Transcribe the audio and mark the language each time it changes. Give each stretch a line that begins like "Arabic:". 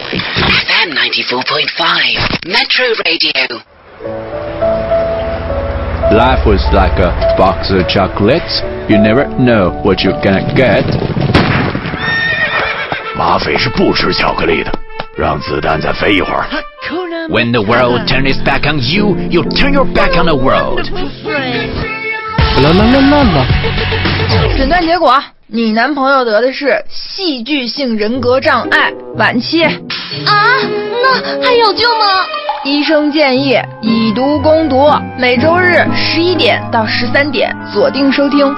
English: FM 94.5 Metro Radio。 Life was like a box of chocolates. You never know what you're gonna get.
Chinese: 马匪是不吃巧克力的，让子弹再飞一会儿。
English: When the world turns its back on you, you turn your back on the world. 啦啦啦啦啦！
Chinese: 诊断结果，你男朋友得的是戏剧性人格障碍晚期。啊，那还有救吗？医生建议以毒攻毒，每周日11点到13点锁定收听